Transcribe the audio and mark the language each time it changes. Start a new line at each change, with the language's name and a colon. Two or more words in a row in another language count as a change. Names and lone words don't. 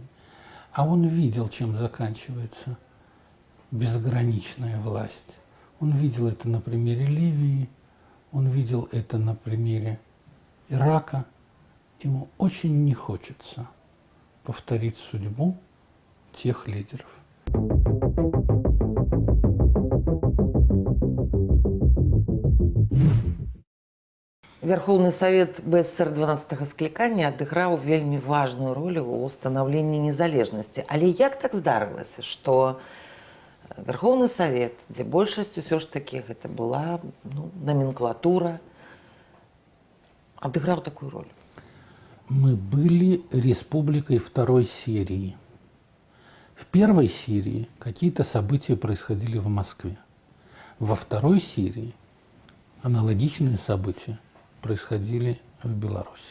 Russian: А он видел, чем заканчивается безграничная власть. Он видел это на примере Ливии, он видел это на примере Ирака. Ему очень не хочется повторить судьбу тех лидеров.
Belarusian: Верховны Савет БСР 12-га склікання адыграў вельмі важную ролю ў станаўленні незалежнасці. Але як так здарылася, што Верховны Савет, дзе большасць усё ж такі гэта была номенклатура, адыграў такую роль?
Russian: Мы были республикой второй серии. В первой серии какие-то события происходили в Москве. Во второй серии аналогичные события происходили в Беларуси.